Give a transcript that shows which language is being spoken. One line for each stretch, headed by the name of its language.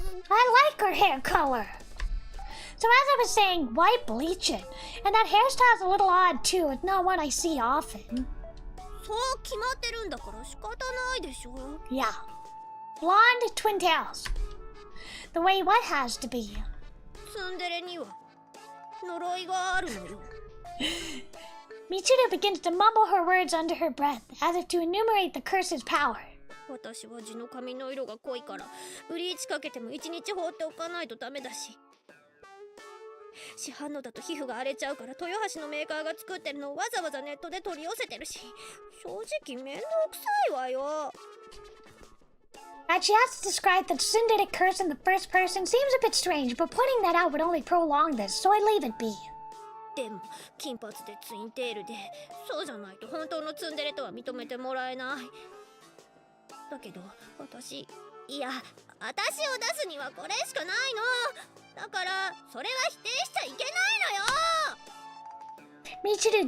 English: I like her hair color. So as I was saying, why bleach it? And that hairstyle's a little odd too. It's not one I see often.
Japanese: そう決まってるんだから仕方ないでしょ。
English: Yeah. Blonde twin tails. The way what has to be.
Japanese: ツンデレには呪いがあるのよ。
English: Michiru begins to mumble her words under her breath, as if to enumerate the curse's power.
Japanese: 私は地の髪の色が濃いからブリーチかけても一日放っておかないとダメだし、市販のだと皮膚が荒れちゃうから豊橋のメーカーが作ってるのをわざわざネットで取り寄せてるし、正直面倒くさいわよ。
English: That she has to describe the tsundere curse in the first person seems a bit strange, but pointing that out would only prolong this, so I leave it be.
Japanese: でも金髪でツインテールで、そうじゃないと本当のツンデレとは認めてもらえない。だけど私を出すにはこれしかないの。だからそれは否定しちゃいけないのよ。